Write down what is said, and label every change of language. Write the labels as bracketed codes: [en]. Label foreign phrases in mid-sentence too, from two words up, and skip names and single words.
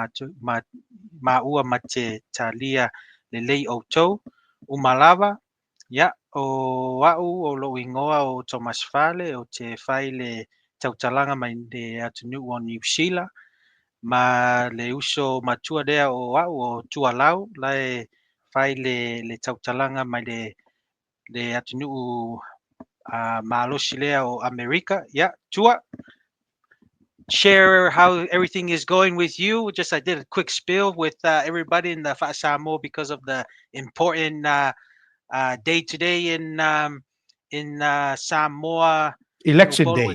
[sm] maua ma te talia lelei outou uma lava ia o a'u o lo'o igoa o Thomas Fale o te fai le tautalaga mai le atunuu o New Zealand ma le uso matua lea o a'u o tualau lae fai le tautalaga mai le atunuu malosi lea o Amerika. [en] Yeah, Tua, share how everything is going with you. Just I did a quick spill with everybody in the Samoa because of the important day today in Samoa, Election Upolu and